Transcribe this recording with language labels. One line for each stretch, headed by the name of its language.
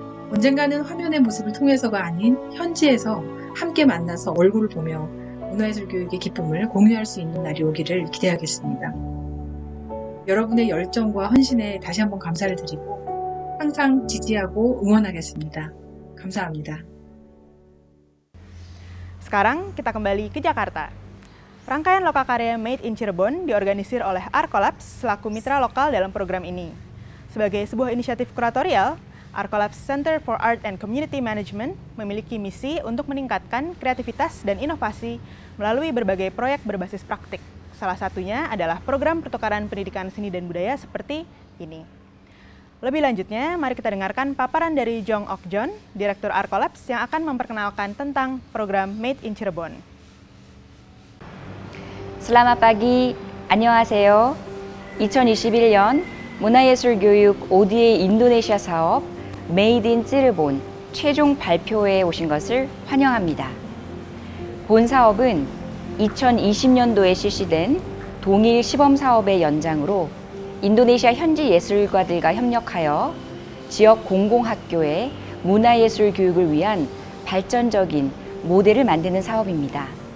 Korean: 언젠가는 화면의 모습을 통해서가 아닌 현지에서 함께 만나서 얼굴을 보며 문화예술 교육의 기쁨을 공유할 수 있는 날이 오기를 기대하겠습니다. 여러분의 열정과 헌신에 다시 한번 감사를 드리고 항상 지지하고 응원하겠습니다. 감사합니다.
Indonesian: Sekarang kita kembali ke Jakarta. Rangkaian lokakarya Made in Cirebon diorganisir oleh Arkolabs selaku mitra lokal dalam program ini. Sebagai sebuah inisiatif kuratorial, Arkolabs Center for Art and Community Management memiliki misi untuk meningkatkan kreativitas dan inovasi melalui berbagai proyek berbasis praktik. Salah satunya adalah program pertukaran pendidikan seni dan budaya seperti ini. Lebih lanjutnya, mari kita dengarkan paparan dari Jong Ok John, Direktur Arkolabs yang akan memperkenalkan tentang program Made in Cirebon. Selamat pagi,
Korean: 안녕하세요. 2021년 문화예술교육 ODA 인도네시아 사업 Made in Cirebon 최종 발표회에 오신 것을 환영합니다. 본 사업은 2020년도에 실시된 동일 시범사업의 연장으로 인도네시아 현지 예술가들과 협력하여 지역 공공학교의 문화예술 교육을 위한 발전적인 모델을 만드는 사업입니다.